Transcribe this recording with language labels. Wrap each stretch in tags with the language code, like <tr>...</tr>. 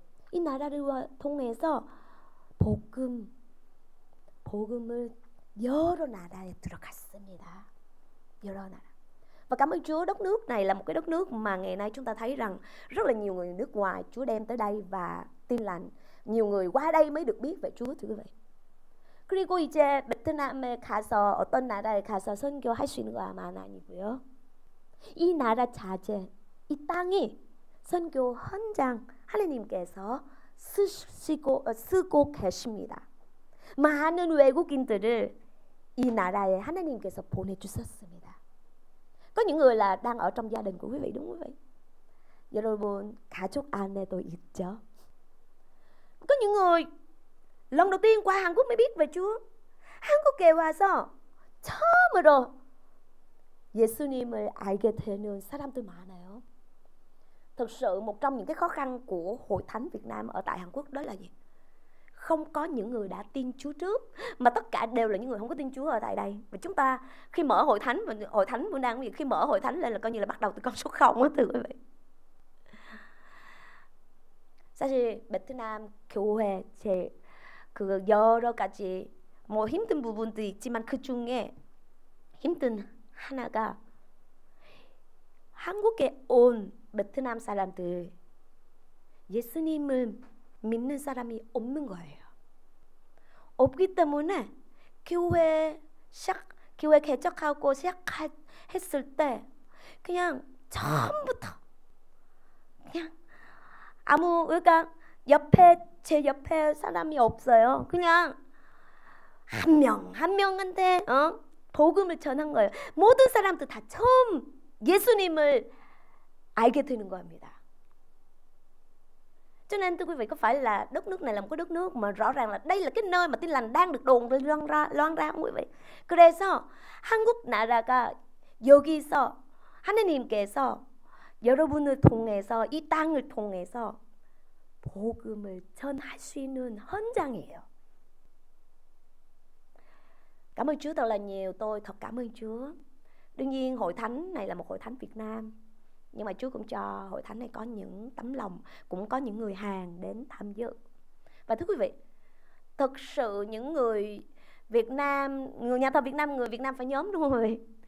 <ko>이 나라를 통해서 복음을 여러 나라에 들어갔습니다. 여러 나라.</ko> <vi>Và cảm ơn Chúa, đất nước này là một cái đất nước mà ngày nay chúng ta thấy rằng rất là nhiều người nước ngoài Chúa đem tới đây và tin lành. nhiều người qua đây mới được biết về Chúa, thưa quý vị.</vi> <ko>그리고 이제 베트남에 가서 어떤 나라에 가서 선교할 수 있는 거 아마 아니고요. 이 나라 자재, 이 땅이 선교 현장 하나님께서 쓰고 계십니다. 많은 외국인들을 이 나라에 하나님께서 보내주셨습니다.</ko> <vi>Có những người là đang ở trong gia đình của quý vị, đúng không quý vị?</vi> <ko>여러분 가족 안에도 있죠.</ko> <vi>Có những người lần đầu tiên qua Hàn Quốc mới biết về Chúa.</vi> <ko>한국에 와서 처음으로 예수님을 알게 되는 사람들 많아요.</ko> <vi>Thực sự một trong những cái khó khăn của Hội Thánh Việt Nam ở tại Hàn Quốc đó là gì? Không có những người đã tin Chúa trước, mà tất cả đều là những người không có tin Chúa ở tại đây. Và chúng ta khi mở hội thánh, và hội thánh vẫn đang khi mở hội thánh lên là coi như là bắt đầu từ con số 0 đó, thưa quý vị.</vi> <ko>사실 베트남 교회 그 여러 가지 뭐 힘든 부분도 있지만 그 중에 힘든 하나가 한국에 온 베트남 사람들 예수님을 믿는 사람이 없는 거예요. 없기 때문에 교회 개척하고 시작했을 때 그냥 처음부터 그냥 그러니까 제 옆에 사람이 없어요. 그냥 한 명한테 복음을 전한 거예요. 모든 사람들 다 처음 예수님을 알게 되는 겁니다.</ko> <vi>Cho nên thưa quý vị, có phải là đất nước này là một cái đất nước mà rõ ràng là đây là cái nơi mà tin lành đang được đồn loan ra không quý vị?</vi> <ko>그래서 한국 나라가 여기서 하나님께서 여러분을 통해서 이 땅을 통해서 복음을 전할 수 있는 현장이에요.</ko> <vi>Cảm ơn Chúa thật là nhiều, tôi thật cảm ơn Chúa. Đương nhiên hội thánh này là một hội thánh Việt Nam, nhưng mà Chúa cũng cho hội thánh này có những tấm lòng, cũng có những người Hàn đến tham dự. Và thưa quý vị, thực sự những người Việt Nam, người nhà thờ Việt Nam, người Việt Nam phải nhóm, đúng không quý vị?</vi>